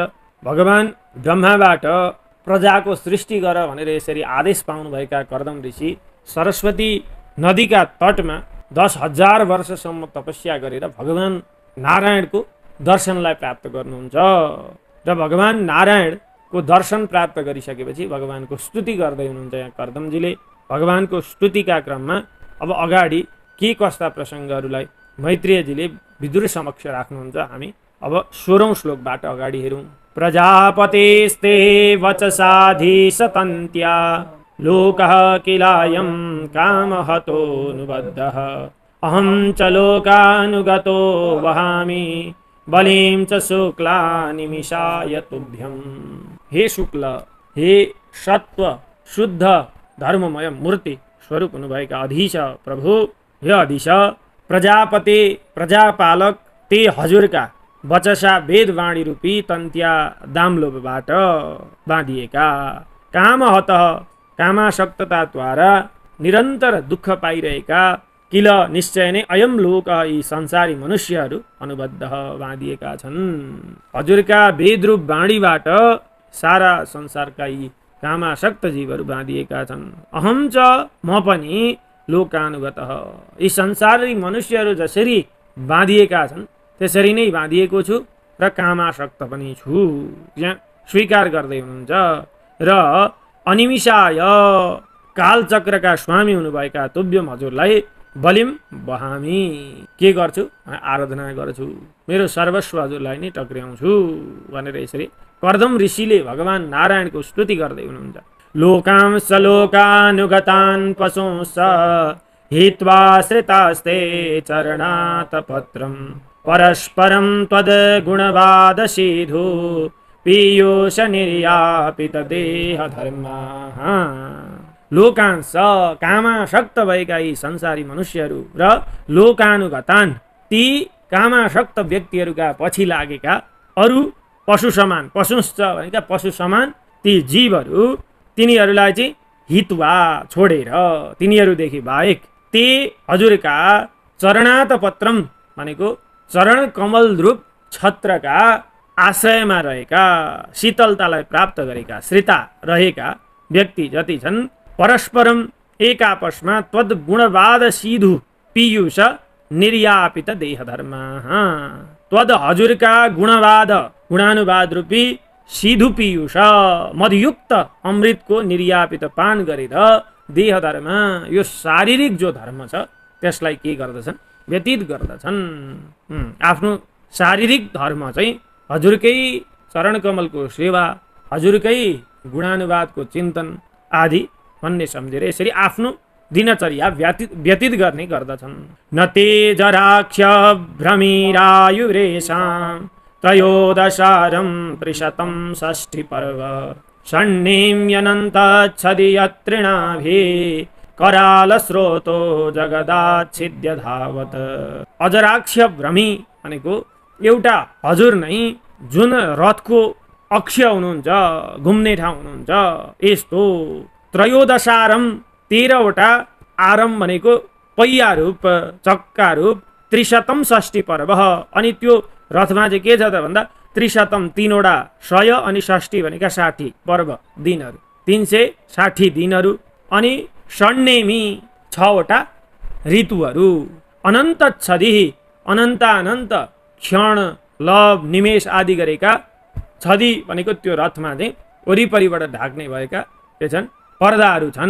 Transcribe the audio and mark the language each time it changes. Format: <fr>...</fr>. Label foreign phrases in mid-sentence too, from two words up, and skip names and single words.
<ne>भगवान ब्रह्माबाट प्रजाको सृष्टि गर भनेर यसरी आदेश पाउनुभएका कर्दम ऋषि सरस्वती नदीका तटमा 10,000 वर्षसम्म तपस्या गरेर भगवान नारायणको दर्शनलाई प्राप्त गर्नुहुन्छ र भगवान नारायणको दर्शन प्राप्त गरिसकेपछि भगवानको स्तुति गर्दै हुनुहुन्छ। यहाँ कर्दमजीले भगवानको स्तुतिका क्रममा अब अगाडि के कस्ता प्रसङ्गहरूलाई मैत्रेयजीले विदुर समक्ष राख्नुहुन्छ। हामी अब 16औं श्लोकबाट अगाडि हेरौँ।</ne> <sa>प्रजापतेस्ते वचसाधीशतन्त्या लोकः किलायं कामहतोऽनुबद्धः अहं च लोकानुगतो वहामि बलिं च शुक्ला निमिषाय तुभ्यं।</sa> <ne>हे शुक्ल, हे सत्व शुद्ध धर्ममय मूर्ति स्वरूप हुनुभएका अधीश प्रभु, हे अधीश प्रजापति प्रजापालक ते हजुरका वचसा वेदवाणी रूपी तन्त्या दामलोभबाट बाँधिएका कामहत कामासक्तताद्वारा निरन्तर दुःख पाइरहेका किल निश्चय नै</ne> <sa>अयम लोक</sa> <ne>यी संसारी मनुष्यहरू अनुबद्ध बाँधिएका छन्। हजुरका वेदरूप वाणीबाट सारा संसारका यी कामासक्त जीवहरू बाँधिएका छन्।</ne> <sa>अहम च</sa> <ne>म पनि लोकानुगत यी संसारी मनुष्यहरू जसरी बाँधिएका छन् त्यसरी नै बाँधिएको छु र कामासक्त पनि छु यहाँ स्वीकार गर्दै हुनुहुन्छ। र अनिमिषाय कालचक्रका स्वामी हुनुभएका तुभ्यम हजुरलाई</ne> <sa>बलिम बहामी</sa> <ne>के गर्छु आराधना गर्छु, मेरो सर्वस्व हजुरलाई नै टक्र्याउँछु भनेर यसरी कर्दम ऋषिले भगवान नारायणको स्तुति गर्दै हुनुहुन्छ।</ne> <sa>लोकांश लोकानुगतान् पशुंस हित्वा श्रितास्ते चरणात् पत्रं परस्परं त्वद्गुणवादसीधु पीयूष निर्यापित देह धर्माः।</sa> <ne>लोकांश कामासक्त भएका यी संसारी मनुष्यहरू र लोकानुगतान् ती कामासक्त व्यक्तिहरूका पछि लागेका अरू पशु समान पशुश्च भनेका पशु समान ती जीवहरू तिनीहरूलाई चाहिँ हितवा छोडेर तिनीहरूदेखि बाहेक ते हजुरका</ne> <sa>चरणात पत्रम</sa> <ne>भनेको चरण कमल रूप छत्रका आश्रयमा रहेका शीतलतालाई प्राप्त गरेका श्रिता रहेका व्यक्ति जति छन् परस्परम एक आपसमा</ne> <sa>त्वद गुणवाद सिधु पीयूष निर्यापित देह धर्म।</sa> <ne>त्वद हजुरका गुणवाद गुणानुवाद रूपी सिधु पीयूष मधुयुक्त अमृतको निर्यापित पान गरेर देह धर्म यो शारीरिक जो धर्म छ त्यसलाई के गर्दछन् व्यतीत गर्दछन्। आफ्नो शारीरिक धर्म चाहिँ हजुरकै चरण कमलको सेवा हजुरकै गुणानुवादको चिन्तन आदि भन्ने सम्झेर यसरी आफ्नो दिनचर्या व्यतीत गर्ने गर्दछन्।</ne> <sa>न तेजराक्ष भ्रमिरायुरेषां त्रयोदशारं त्रिशतं षष्ठी पर्व षण्णीम्यनन्तच्छदि यत्रिणाभि कराल स्रोतो जगदाच्छिद्य धावत। अजराक्ष भ्रमी</sa> <ne>भनेको एउटा हजुर नै जुन रथको अक्ष हुनुहुन्छ घुम्ने ठाउँ हुनुहुन्छ यस्तो त्रयोदशारम 13वटा आरम भनेको पहिया रूप चक्का रूप</ne> <sa>त्रिशतम षष्ठी पर्व</sa> <ne>अनि त्यो रथमा चाहिँ के छ त भन्दा त्रिशतम 3वटा 100 अनि षष्ठी भनेका 60 पर्व दिनहरू 360 दिनहरू अनि षण्णेमी 6वटा ऋतुहरू अनन्त छदि अनन्त क्षण लव निमेष आदि गरेका छदि भनेको त्यो रथमा चाहिँ वरिपरिबाट ढाक्ने भएका के छन् पर्दाहरू छन्।</ne>